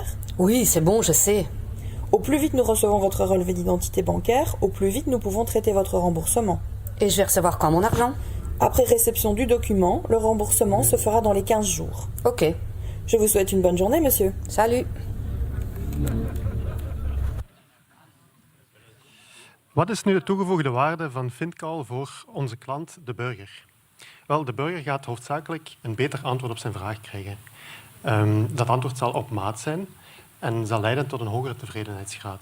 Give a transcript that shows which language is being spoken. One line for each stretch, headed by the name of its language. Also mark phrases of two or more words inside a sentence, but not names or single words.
French: Oui, c'est bon, je sais. Au plus vite nous recevons votre relevé d'identité bancaire, au plus vite nous pouvons traiter votre remboursement. Et je vais recevoir quand mon argent? Après réception du document, le remboursement se fera dans les 15 jours. Ok. Je vous souhaite une bonne journée, monsieur. Salut.
Dutch: Wat is nu de toegevoegde waarde van FinCall voor onze klant, de burger? Wel, de burger gaat hoofdzakelijk een beter antwoord op zijn vraag krijgen. Dat antwoord zal op maat zijn en zal leiden tot een hogere tevredenheidsgraad.